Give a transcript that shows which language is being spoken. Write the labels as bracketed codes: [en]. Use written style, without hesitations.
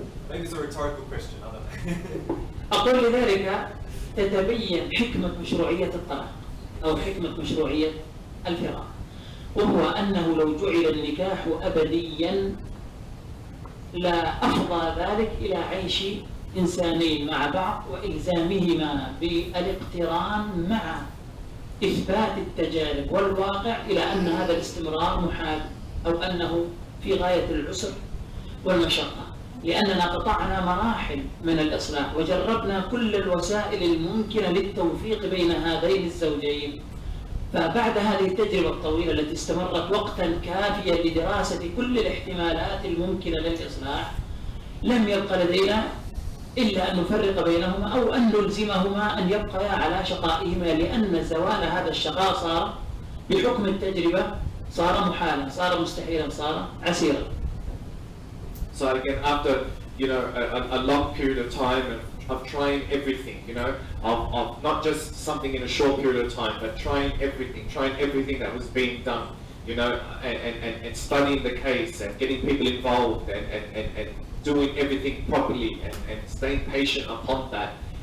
[en] Maybe it's a rhetorical question, I don't know. [ar] أقول لذلك تتبين حكمة مشروعية الطلاق أو حكمة مشروعية الفراق، وهو أنه لو جعل النكاح أبديا لا أفضى ذلك إلى عيش إنسانين مع بعض وإلزامهما بالاقتران مع إثبات التجارب والواقع إلى أن هذا الاستمرار محال أو أنه في غاية العسر والمشقة، لأننا قطعنا مراحل من الإصلاح وجربنا كل الوسائل الممكنة للتوفيق بين هذين الزوجين. فبعد هذه التجربة الطويلة التي استمرت وقتا كافيا لدراسة كل الاحتمالات الممكنة للإصلاح لم يبقى لدينا إلا أن نفرق بينهما أو أن نلزمهما أن يبقيا على شقائهما، لأن زوال هذا الشقاء صار بحكم التجربة صار محالا، صار مستحيلا، صار عسيرا. [en] So again, after, you know, a long period of time of trying everything, you know, of not just something in a short period of time, but trying everything that was being done, you know, and studying the case and getting people involved and doing everything properly and staying patient upon that.